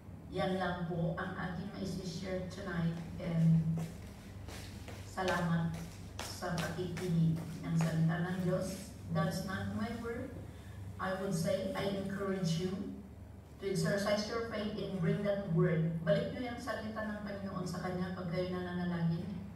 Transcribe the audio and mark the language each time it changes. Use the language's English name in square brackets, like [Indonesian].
[Filipino] Yan lang po ang aking maisi-share tonight, and salamat sa pakikinig ng salita ng Diyos. [English] That's not my word. I would say, I encourage you to exercise your faith and bring that word. [Filipino] Balik nyo yung salita ng Panginoon sa Kanya pag kayo nananalangin.